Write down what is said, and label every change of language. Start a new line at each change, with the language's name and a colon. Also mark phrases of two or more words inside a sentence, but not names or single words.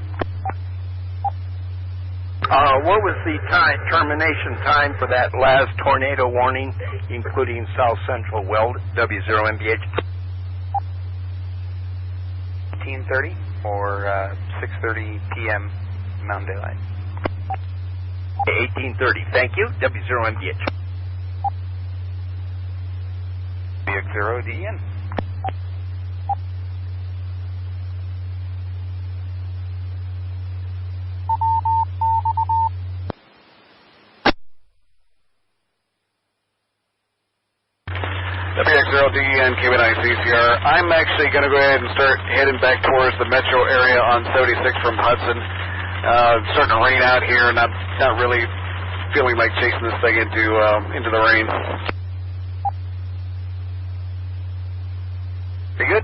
English: What was the termination time for that last tornado warning, including South Central Weld, W0MBH? 18:30 or 6:30 p.m. Mountain Daylight. 18:30. Thank you. W0MBH. WX0DEN. WX0DEN, K9CCR. I'm actually going to go ahead and start heading back towards the metro area on 76 from Hudson. It's starting to rain out here, and I'm not really feeling like chasing this thing into the rain. Very good.